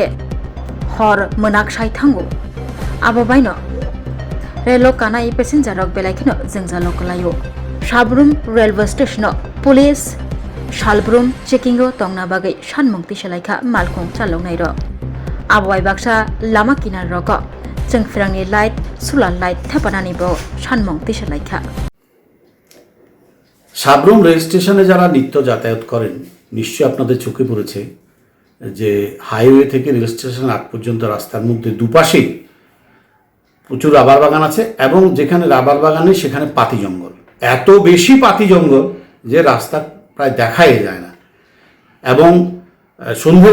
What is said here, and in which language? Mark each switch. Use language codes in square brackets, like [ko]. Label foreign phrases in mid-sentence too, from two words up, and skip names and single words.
[brx] हर मोनाक साइ थांगो आबाबायनो रेलो कानाय पेसेन्जारक बेलाइखिनो जोंजालो कलायो साब्रुम [en] railway station police [brx] सालब्रुम चेकिंग तंगना बागै सानमुंति सेलाइखा मालखं चालौनाय र आबवाय बाक्सा लामा किनार रग जोंफिरांनि लाइट [en] solar light [brx] थेपानानिबो सानमुंति सेलाइखा [bn] সাব্রুম রেল স্টেশনে যারা নিত্য যাতায়াত করেন নিশ্চয়ই আপনাদের চোখে পড়েছে যে হাইওয়ে থেকে রেল স্টেশন আগ পর্যন্ত রাস্তার মধ্যে দুপাশে প্রচুর রাবার বাগান আছে এবং যেখানে রাবার বাগানে সেখানে পাতি জঙ্গল এত বেশি পাতি জঙ্গল যে রাস্তা প্রায় দেখাই যায় না এবং সন্ধ্যের